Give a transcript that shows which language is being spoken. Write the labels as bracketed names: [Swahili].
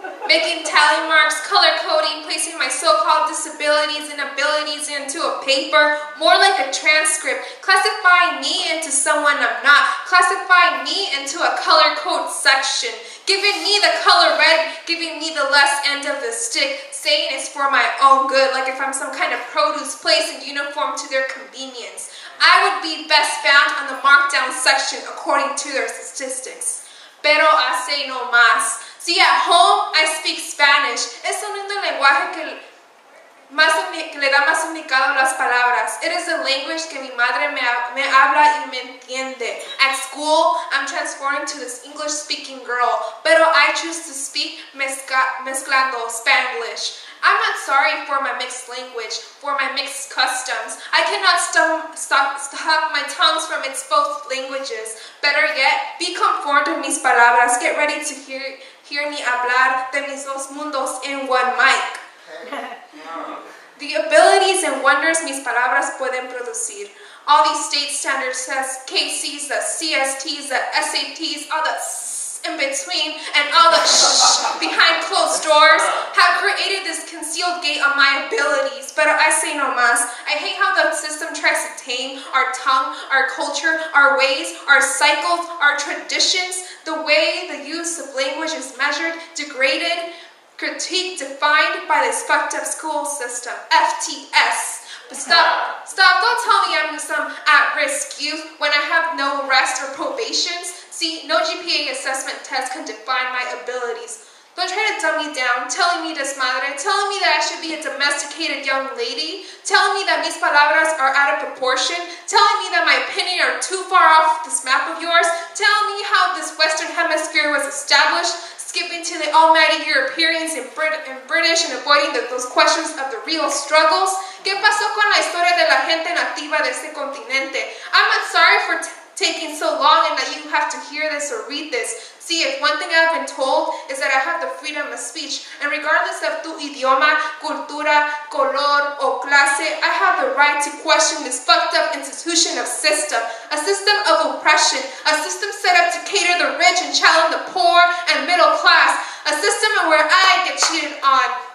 [English] Making tally marks, color coding, placing my so-called disabilities and abilities into a paper, more like a transcript, classifying me into someone I'm not, classifying me into a color code section, giving me the color red, giving me the less end of the stick, saying it's for my own good, like if I'm some kind of produce placed in uniform to their convenience. I would be best found on the markdown section according to their statistics. [Spanish] Pero hace no más. [English] See, at home, I speak Spanish. [Spanish] Es un lenguaje que le da más significado a las palabras. [English] It is a language [Spanish] que mi madre me habla y me entiende. [English] At school, I'm transforming to this English-speaking girl, pero I choose to speak mezclando Spanglish. I'm not sorry for my mixed language, for my mixed customs. I cannot stop my tongues from its both languages. Better yet, be conformed to [Spanish] mis palabras. [English] Get ready to hear me [Spanish] hablar de mis dos mundos [English] in one mic. The abilities and wonders [Spanish] mis palabras pueden producir. [English] All these state standards, KCs, the CSTs, the SATs, all the in between, and all the behind closed doors have created this concealed gate on my abilities. But I say no más. I hate how the system tries to tame our tongue, our culture, our ways, our cycles, our traditions, the way the use of language is measured, degraded, critiqued, defined by this fucked up school system, FTS. But stop, don't tell me I'm some at-risk youth when I have no rest or probations. See, no GPA assessment test can define my abilities. Don't try to dumb me down, telling me desmadre, telling me that I should be a domesticated young lady, telling me that [Spanish] mis palabras [English] are out of proportion, telling me that my opinion are too far off this map of yours, telling me how this Western Hemisphere was established, skipping to the almighty Europeans and British and avoiding those questions of the real struggles. [Spanish] ¿Qué pasó con la historia de la gente nativa de este continente? [English] I'm not sorry for taking so long and that you have to hear this or read this. See, if one thing I've been told is that I have the freedom of speech, and regardless of [Spanish] tu idioma, cultura, color, o clase, [English] I have the right to question this fucked up institution of system, a system of oppression, a system set up to cater the rich and challenge the poor and middle class, a system where I get cheated on.